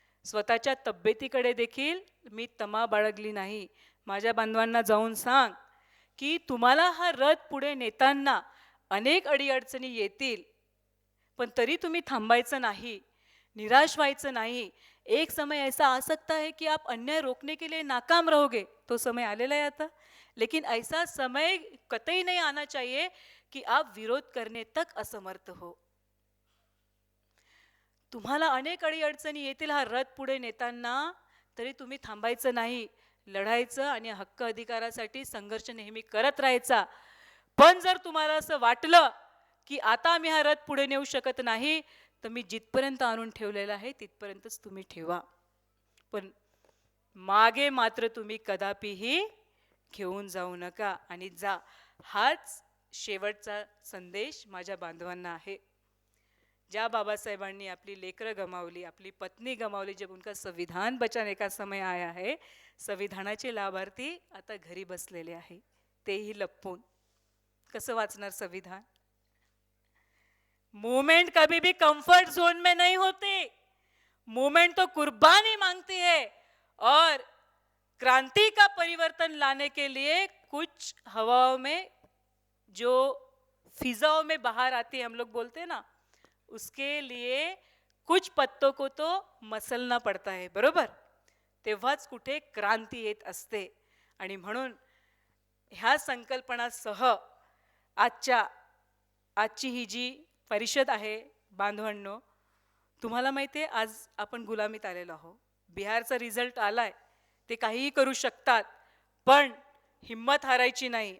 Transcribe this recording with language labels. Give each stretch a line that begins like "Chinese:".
Marathi: स्वतःच्या तब्येतीकडे देखील मी तमा बाळगली नाही. माझ्या बांधवांना जाऊन सांग की तुम्हाला हा रथ पुढे नेताना अनेक अडीअडचणी येतील, पण तरी तुम्ही थांबायचं नाही, निराश व्हायचं नहीं.
Hindi: एक समय ऐसा आ सकता है कि आप अन्याय रोकने के लिए नाकाम रहोगे, तो समय आलेला है आता. लेकिन ऐसा समय कतई नहीं आना चाहिए कि आप विरोध करने तक असमर्थ हो.
Marathi: तुम्हाला अनेक अडीअडचणी येतील हा रथ पुढे नेताना, तरी तुम्ही थांबायचं नाही, लढायचं आणि हक्क अधिकारासाठी संघर्ष नेहमी करत राहायचा. पण जर तुम्हाला असं वाटलं की आता आम्ही हा रथ पुढे नेऊ शकत नाही, तर मी जिथपर्यंत आणून ठेवलेला आहे तिथपर्यंतच तुम्ही ठेवा, पण मागे मात्र तुम्ही कदापिही घेऊन जाऊ नका आणि जा. हाच शेवटचा संदेश माझ्या बांधवांना आहे. ज्या बाबासाहेबांनी आपली लेकरं गमावली, आपली पत्नी गमावली,
Hindi: जब उनका संविधान बचाने का समय आया है,
Marathi: संविधानाचे लाभार्थी आता घरी बसलेले आहे, तेही लपवून. कसं वाचणार संविधान?
Hindi: मूवमेंट कभी भी कंफर्ट जोन में नहीं होती. मूवमेंट तो कुर्बानी मांगती है और क्रांति का परिवर्तन लाने के लिए कुछ हवाओं में जो फिजाओं में बाहर आती है, हम लोग बोलते हैं ना, उसके लिए कुछ पत्तों को तो मसलना पड़ता है, बरोबर?
Marathi: तेव्हाच कुठे क्रांती येत असते. आणि म्हणून ह्या संकल्पनासह आजची ही जी परिषद आहे बांधवांनो, तुम्हाला माहिती आहे आज आपण गुलामीत आलेलो आहोत. बिहारचा रिझल्ट आलाय, ते काहीही करू शकतात, पण हिम्मत हारायची नाही.